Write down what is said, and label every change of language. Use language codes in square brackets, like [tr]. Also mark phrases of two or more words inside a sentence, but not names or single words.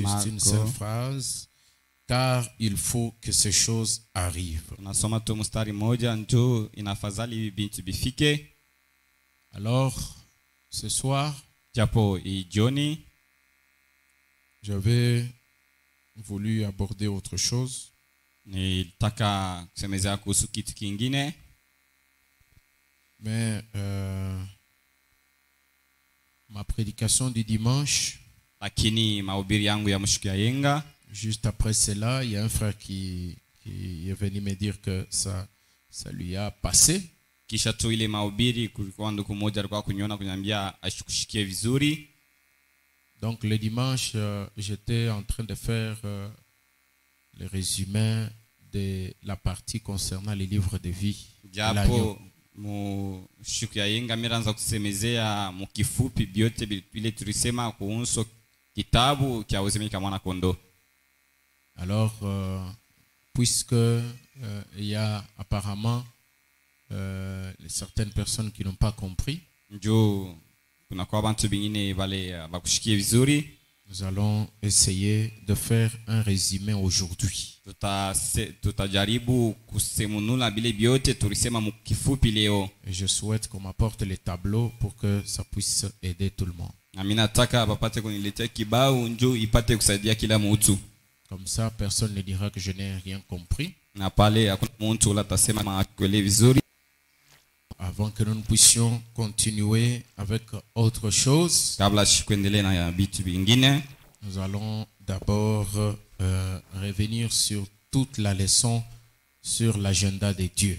[fr] Marco. une seule phrase. Car il faut que ces choses arrivent. [sw] Tunasoma tu mstari moja njoo inafadhali binti bifike. [fr] Alors, ce soir, [sw] Japo jioni [fr] j'avais voulu aborder autre chose. [sw] nilitaka kusemezea kuhusu kitu kingine. [fr] Mais ma prédication du dimanche, [sw] Lakini mahubiri yangu ya mshiku ya yenga [fr] juste après cela, il y a un frère qui est venu me dire que ça lui a passé. [sw] kisha tu ile mahubiri kulikuwa ndugu mmoja alikuwa kuniona kuniambia ashikushikie vizuri. [fr] Donc le dimanche, j'étais en train de faire le résumé de la partie concernant les livres de vie. [sw] Japo mshiku ya yenga miranza kusemezea mukifupi biote vile tulisema kuhusu kitabu cha uzima kama mwana kondoo. [fr] Alors, puisque il y a apparemment certaines personnes qui n'ont pas compris, [sw] Njoo kuna kwa bantu bingine wale bakushikie vizuri. [fr] Nous allons essayer de faire un résumé aujourd'hui. [sw] Tutajaribu kusemunula vile vyote tulisema mkifupi leo. [fr] Et je souhaite qu'on m'apporte les tableaux pour que ça puisse aider tout le monde. [sw] Na mimi nataka papate kuniletea kibao njoo ipate kusaidia kila mtu. [fr] Comme ça, personne ne dira que je n'ai rien compris. [sw] Na pale hakuna mtu ula tasema makweli vizuri. [fr] Avant que nous ne puissions continuer avec autre chose, [sw] Kabla kuendelea na vitu vingine, [fr] nous allons d'abord revenir sur toute la leçon sur l'agenda de Dieu.